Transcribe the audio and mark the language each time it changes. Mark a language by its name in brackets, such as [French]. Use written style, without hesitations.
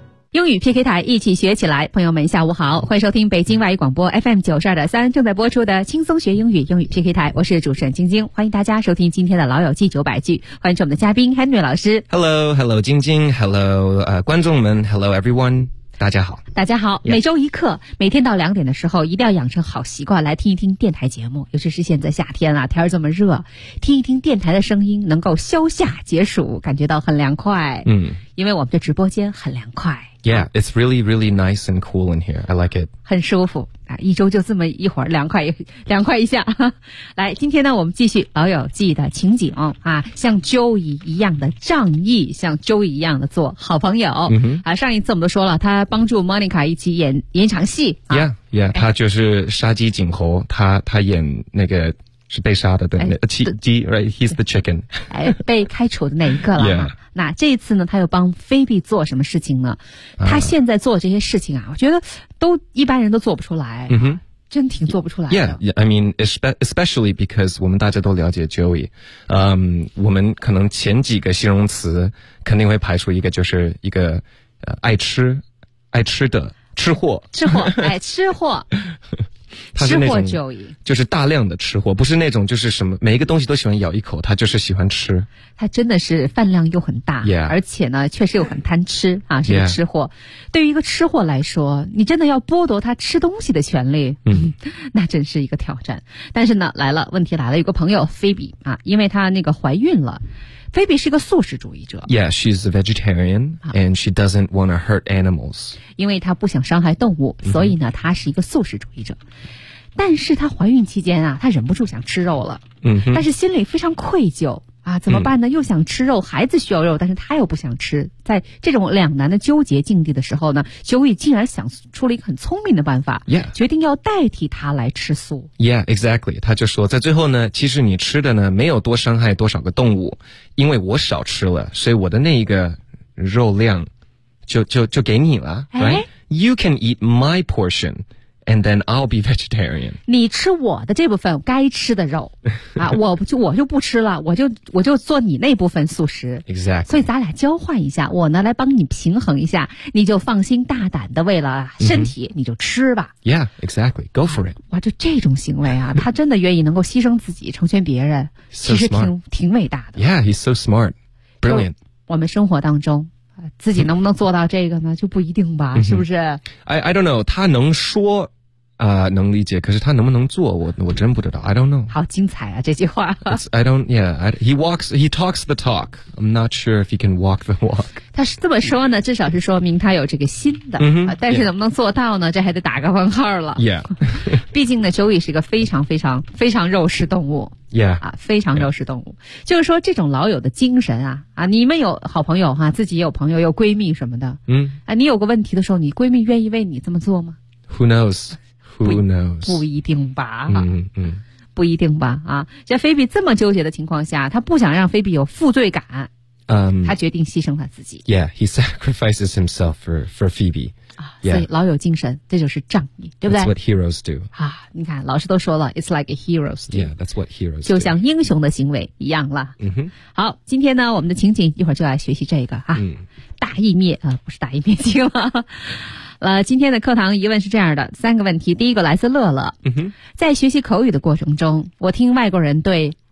[Chinese] 英语 PK 台一起学起来，朋友们下午好，欢迎收听北京外语广播 FM92.3 正在播出的轻松学英语英语 PK 台，我是主持人晶晶，欢迎大家收听今天的老友记900句，欢迎我们的嘉宾 Henry 老师。 [English] Hello, hello 晶晶 Hello, [Chinese] 观众们 [English] Hello everyone, [Chinese] 大家好，大家好、 [English] yeah. [Chinese] 每周一课，每天到2点的时候一定要养成好习惯来听一听电台节目，尤其是现在夏天啊，天这么热，听一听电台的声音能够消夏解暑，感觉到很凉快。嗯，因为我们的直播间很凉快。 [English] Yeah, it's really, really nice and cool in here. I like it. [Chinese] 很舒服啊，一周就这么一会儿凉快一下。来，今天呢，我们继续老友记的情景啊，像 Joey 一样的仗义，像 Joey 一样的做好朋友、 mm-hmm. 啊。上一次我们都说了，他帮助 Monica 一起演场戏、啊。 [English] Yeah, yeah, [Chinese] 他就是杀鸡儆猴，他演那个。是被杀的对、哎、鸡 [English] right, he's the chicken. [Chinese] 哎，被开除的那一个了、 [English] yeah. [Chinese] 那这一次呢他又帮菲比做什么事情呢、他现在做这些事情啊我觉得都一般人都做不出来、 mm-hmm. 真挺做不出来的。 [English] Yeah, yeah, I mean, especially because [Chinese] 我们大家都了解 Joey,、我们可能前几个形容词肯定会排除一个就是一个、爱吃的吃货。吃货哎吃货。他是那种吃货就医，就是大量的吃货，不是那种就是什么每一个东西都喜欢咬一口，他就是喜欢吃。他真的是饭量又很大、 [English] yeah. [Chinese] 而且呢确实又很贪吃啊，是个吃货、 [English] yeah. [Chinese] 对于一个吃货来说，你真的要剥夺他吃东西的权利、 mm-hmm. 那真是一个挑战。但是呢来了，问题来了，有个朋友菲比啊，因为他那个怀孕了。菲比是个素食主义者。 [English] Yeah, she's a vegetarian and she doesn't want to hurt animals. [Chinese] 因为她不想伤害动物、mm-hmm. 所以呢她是一个素食主义者。但是她怀孕期间啊她忍不住想吃肉了。 Mm-hmm. 但是心里非常愧疚啊，怎么办呢、mm-hmm. 又想吃肉，孩子需要肉，但是她又不想吃。在这种两难的纠结境地的时候呢，修伟竟然想出了一个很聪明的办法、 [English] yeah. [Chinese] 决定要代替她来吃素。 [English] Yeah, exactly. [Chinese] 她就说在最后呢，其实你吃的呢没有多伤害多少个动物。因为我少吃了，所以我的那一个肉量就给你了、哎、 [English] right? You can eat my portion and then I'll be vegetarian. [Chinese] 你吃我的这部分该吃的肉啊，我就不吃了，我就做你那部分素食。 [English] Exactly. [Chinese] 所以咱俩交换一下，我呢来帮你平衡一下，你就放心大胆的为了身体、mm-hmm. 你就吃吧。 [English] Yeah, exactly. Go for it. [Chinese] 哇，就这种行为啊，他真的愿意能够牺牲自己成全别人。 [English] So smart. [Chinese] 其实挺伟大的。 [English] Yeah, he's so smart. Brilliant. [Chinese] 我们生活当中自己能不能做到这个呢就不一定吧、 mm-hmm. 是不是 [English] I don't know, [Chinese] 他能说能理解，可是他能不能做我真不知道。 I don't know. 好精彩啊这句话。 [English] I don't, yeah, he talks the talk. I'm not sure if he can walk the walk. [Chinese] 他是这么说呢，至少是说明他有这个心的、 mm-hmm. 但是能不能做到呢、 [English] yeah. [Chinese] 这还得打个问号了。 [English] Yeah. [Chinese] 毕竟呢 Joey 是一个非常非常非常肉食动物。 [English] Yeah. [Chinese] 啊，非常肉食动物、 [English] yeah. [Chinese] 就是说这种老友的精神啊啊，你们有好朋友哈、啊，自己有朋友有闺蜜什么的，嗯，啊，你有个问题的时候，你闺蜜愿意为你这么做吗 [English] ？Who knows? Who knows? [Chinese] 不一定吧，嗯嗯，不一定吧啊！在菲比这么纠结的情况下，他不想让菲比有负罪感，嗯、他决定牺牲他自己。 [English] Yeah, he sacrifices himself for Phoebe. [Chinese] 啊、 [English] yeah. [Chinese] ，所以老友精神，这就是仗义，对不对 [English] ？That's what heroes do. [Chinese] 啊，你看老师都说了 ， [English] it's like a heroes do. Yeah, that's what heroes do. [Chinese] 就像英雄的行为一样了。嗯哼。好，今天呢，我们的情景一会儿就来学习这个啊。嗯。大义灭不是大义灭亲了。今天的课堂疑问是这样的，三个问题。第一个来自乐乐。嗯哼。在学习口语的过程中，我听外国人对